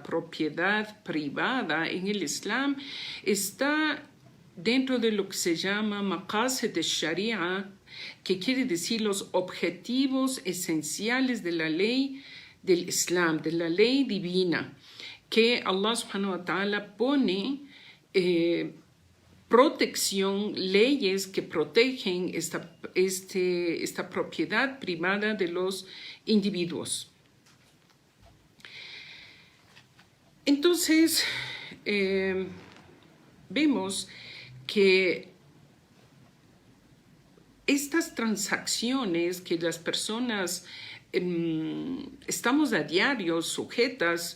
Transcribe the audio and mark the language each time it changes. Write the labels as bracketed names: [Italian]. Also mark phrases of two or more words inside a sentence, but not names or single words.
[Spanish] propiedad privada en el Islam está dentro de lo que se llama [Arabic] مقاصد الشريعة, [Spanish] que quiere decir los objetivos esenciales de la ley del Islam, de la ley divina, que Allah [Arabic] سبحانه وتعالى [Spanish] pone protección, leyes que protegen esta propiedad privada de los individuos. Entonces, vemos que estas transacciones que las personas estamos a diario sujetas,